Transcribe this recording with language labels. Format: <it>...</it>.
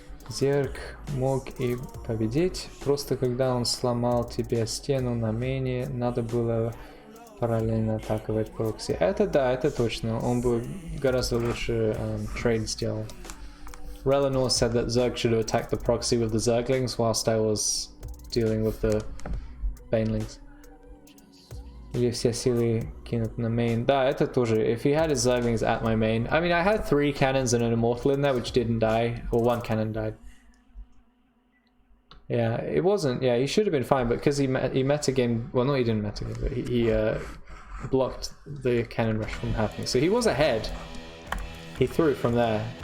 <ru>Зерк мог и победить, просто когда он сломал тебе стену на мейне, надо было параллельно атаковать прокси. Это да, это точно, он бы гораздо лучше трейд сделал.</ru> <en>Relinor said that Zerg should have attacked the proxy with the Zerglings whilst I was dealing with the Banelings.</en> <ru>Или все силы кинут на main. Да, это тоже.</ru> <en>If he had his Zerglings at my main. I mean, I had 3 cannons and an Immortal in there which didn't die. Or 1 cannon died. Yeah, it wasn't. Yeah, he should have been fine, but because he metagame. Well, no, he didn't metagame, but he blocked the cannon rush from happening. So he was ahead. He threw from there.</en>